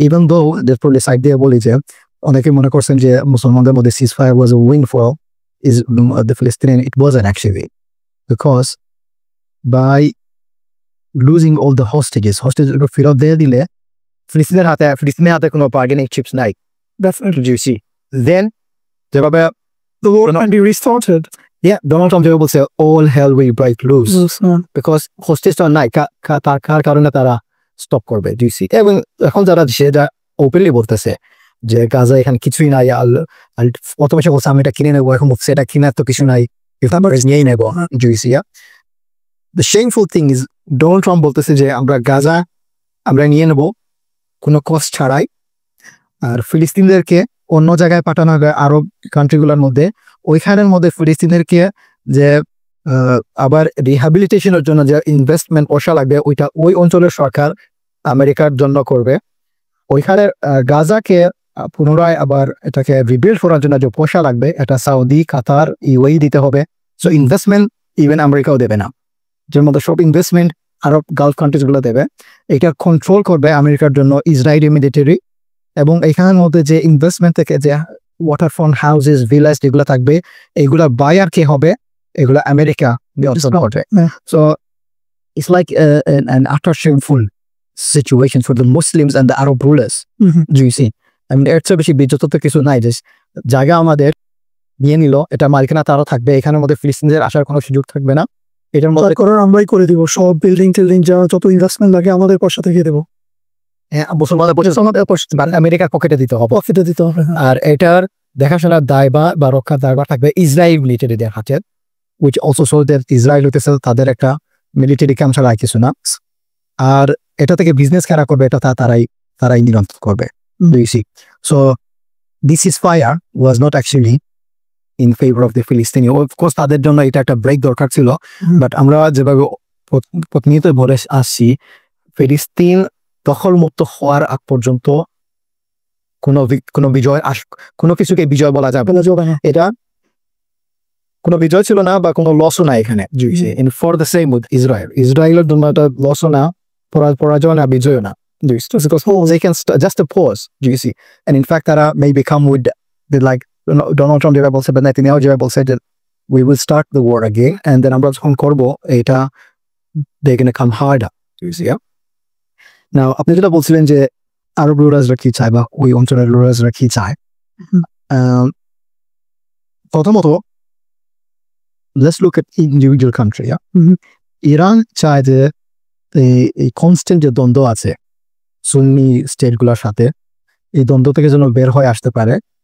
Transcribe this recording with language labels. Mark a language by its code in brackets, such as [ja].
[en] even though [bn] side দিয়ে বলি যে অনেকে মনে করছেন যে মুসলমানদের মধ্যে [en] Ceasefire was a win for the Palestinian. It wasn't actually, because by losing all the hostages [bn] ফেরত দিয়ে দিলে ফিলিস্তিনের হাতে কোনো বার্গেনিং চিপস নাই. [en] Definitely. You see, then [bn] যেভাবে [en] The war can be restarted. [bn] Donald Trump যেভাবে বলছে [en] all hell will break loose, because [bn] হোস্টেজটা নাই, কার কারণে তারা স্টপ করবে. [en] Do you see? [bn] এবং এখন যারা সেটা ওপেনলি বলতেছে যে গাজা এখানে কিছুই নাই, অটোমেশন বলছে আমি এটা কিনে নেবো, এখন বলছে এটা কিনার তো কিছু নাই, নিয়েই নেবো. [en] Do you see? The shameful thing is [bn] Donald Trump বলতেছে যে আমরা গাজা আমরা নিয়ে নেব কোনো কষ্ট ছাড়াই। আর ফিলিস্তিনদেরকে অন্য জায়গায় পাঠানো হবে আরব কান্ট্রিগুলোর মধ্যে, ওইখানের মধ্যে ফিলিস্তিনদেরকে যে আবার রিহ্যাবিলিটেশনের জন্য যে ইনভেস্টমেন্ট পয়সা লাগবে ওইটা ওই অঞ্চলের সরকার আমেরিকার জন্য করবে। ওইখানের গাজাকে পুনরায় আবার এটাকে রিবিল্ড করার জন্য যে পয়সা লাগবে এটা সৌদি, কাতার, ইউএই দিতে হবে। সো ইনভেস্টমেন্ট ইভেন আমেরিকাও দেবে না, যার মধ্যে সব ইনভেস্টমেন্ট আরব গালফ কান্ট্রিজগুলো দেবে। এটা কন্ট্রোল করবে আমেরিকার জন্য ইসরায়েলি মিলিটারি। এবং এখানের মধ্যে যে ইনভেস্টমেন্ট থেকে যে ওয়াটারফ্রন্ট হাউসেস, ভিলাস যেগুলো থাকবে এগুলা বায়ার কে হবে, এগুলো আমেরিকা করবে। [en] So it's like an utter shameful situation for the Muslims and the Arab rulers. Do you see? I mean, [bn] এর চেয়ে বেশি বিজ্জত তো কিছু নাই যে জায়গা আমাদের নিয়ে নিল, এটা মালিকানা তারও থাকবে, এখানের মধ্যে ফিলিস্তিনদের আসার কোনো সুযোগ থাকবে না। এটার মধ্যে করার আমরাই করে দিব, সব বিল্ডিং টিল্ডিং যা যত ইনভেস্টমেন্ট লাগে আমাদের পয়সা থেকে দেবো। মুসলমানদের আমেরিকার পকেটে দিতে হবে, প্রফিটে দিতে হবে। আর এটার দেখাশোনার দায়ভার বা রক্ষার দায়ভার থাকবে ইসরায়েল মিলিটারিদের হাতে, [en] which also shows that [bn] Israel হইতেছে তাদের একটা মিলিটারি ক্যাম্প ছাড়া আর কিছু না। আর এটা থেকে বিজনেস কারা করবে এটা তারাই নিয়ন্ত্রণ করবে। [en] So this ceasefire was not actually in favor of the Palestinian. Of course [bn] তাদের জন্য এটা একটা ব্রেক দরকার ছিল, বাট আমরা যেভাবে প্রতিনিয়ত বলে আসছি ফিলিস্তিন দখলমুক্ত হওয়ার আগ পর্যন্ত কোনো বিজয় কোনো কিছুকে বিজয় বলা যাবে না। এটা কোনো বিজয় ছিল না বা কোনো লসও না এখানে। [en] In for the same with [bn] ইসরায়েলের জন্য এটা লসও না, পরাজয় না, বিজয় না। [en] Because they can just a pause, you see. And in fact, that may become with the like Donald Trump [bn] যেভাবে বলছে, বা নেতানিয়াহু যেভাবে বলছে [en] that we will start the war again, and then [bn] আমরা যখন করবো এটা [en] they're gonna come harder, you see. [bn] Now আপনি যেটা বলছিলেন যে আরব রুলাররা কি চায় বা ওই অঞ্চলের রুলাররা কি চায়, প্রথমত [en] let's look at individual country. [bn] Iran চায় যে এই কনস্ট্যান্ট যে দ্বন্দ্ব আছে সুন্নি স্টেটগুলোর সাথে, এই দ্বন্দ্ব থেকে যেন বের হয়ে আসতে পারে।